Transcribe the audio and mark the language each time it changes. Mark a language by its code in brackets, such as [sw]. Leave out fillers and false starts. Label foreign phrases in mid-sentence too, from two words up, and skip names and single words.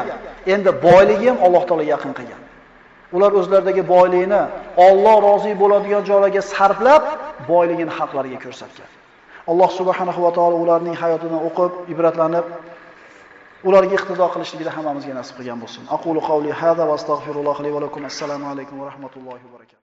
[uz] Endi boyligi ham Alloh taologa yaqin qilgan. Ular o'zlaridagi boylikni Alloh rozi bo'ladigan joylarga sarflab, boyligini xalqlarga ko'rsatgan. Alloh [ar] سبحانه وتعالى [uz] ularning hayotidan o'qib, ibratlanib, ularga iqtido qilishligida hammamizga nasib qilgan bo'lsin. [ar] أقول قولي هذا وأستغفر الله لي ولكم. السلام عليكم ورحمة الله وبركاته.